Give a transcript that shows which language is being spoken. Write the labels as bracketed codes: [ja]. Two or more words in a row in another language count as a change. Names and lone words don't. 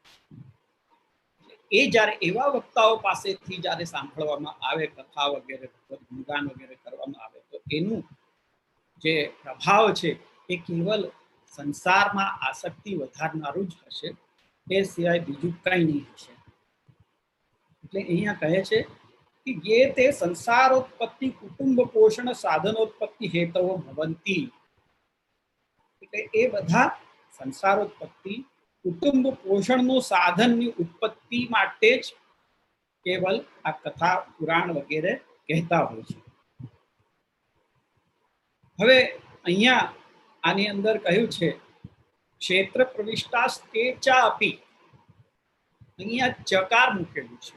[gu] એ જ્યારે એવા વક્તાઓ પાસેથી જ્યારે સાંભળવામાં આવે કથા વગેરે, ગુણગાન વગેરે કરવામાં આવે, તો એનું જે પ્રભાવ છે એ કેવલ સંસારમાં આસક્તિ વધારનારું જ હશે, એ સિવાય બીજું કંઈ નહીં હશે. એટલે અહીંયા કહે છે કે [sa] ये ते संसारोत्पत्ति कुटुंब पोषण साधनोत्पत्ति हेतवो भवन्ति. [gu] એટલે એ બધા સંસારોત્પત્તિ, કુટુંબ પોષણનું સાધનની ઉત્પત્તિ માટે જ કેવલ આ કથા પુરાણ વગેરે કહેતા હોય છે. હવે અહીંયા આની અંદર કહ્યું છે [sa] ક્ષેત્ર પ્રવિષ્ટાસ્તે ચ અપી, [gu] અહીંયા ચકાર મૂકેલું છે.